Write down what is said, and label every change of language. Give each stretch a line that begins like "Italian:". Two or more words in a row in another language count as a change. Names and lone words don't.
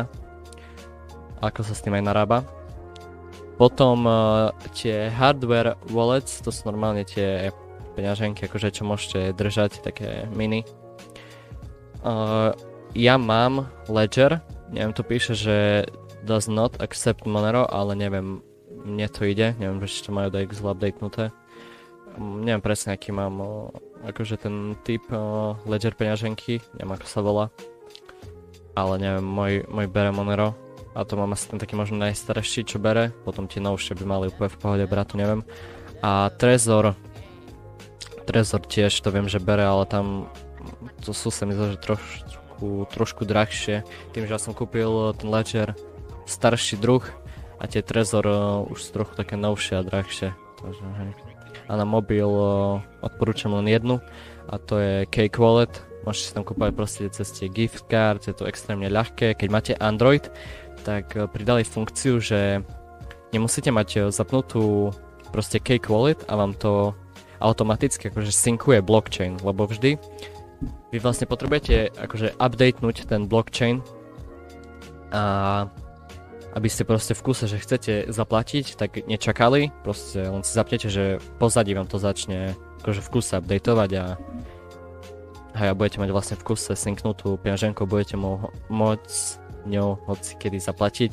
Slovak: Ako sa s tým aj narába. Potom tie
English: hardware wallets,
Slovak: to sú normálne tie peňaženky, akože čo môžete držať, také mini. Ja mám Ledger, neviem, tu píše, že
English: does not accept Monero,
Slovak: ale neviem, mne to ide, neviem, či to majú DX updatenuté. Neviem presne, aký mám akože ten typ Ledger peňaženky, neviem, ako sa volá. Ale neviem, môj bere Monero. A to mám asi ten taký možno najstarší, čo bere. Potom tie novšie by mali úplne v pohode brať, to neviem. A Trezor tiež to viem, že bere, ale tam to sú sa mi zdá, že trošku drahšie. Tým, že ja som kúpil ten Ledger starší druh a tie Trezor už sú trochu také novšie a drahšie. Takže, hej. A na mobil odporúčam len jednu a to je Cake Wallet. Môžete si tam kúpať proste cez tie
English: gift card,
Slovak: je to extrémne ľahké. Keď máte Android, tak pridali funkciu, že nemusíte mať zapnutú proste Cake Wallet a vám to automaticky akože synkuje blockchain, lebo vždy vy vlastne potrebujete akože updatenúť ten blockchain a aby ste proste v kuse, že chcete zaplatiť, tak nečakali, proste len si zapnete, že pozadí vám to začne akože v kuse updateovať a budete mať vlastne v kuse synknutú peňaženku, budete môcť ňou hoci kedy zaplatiť.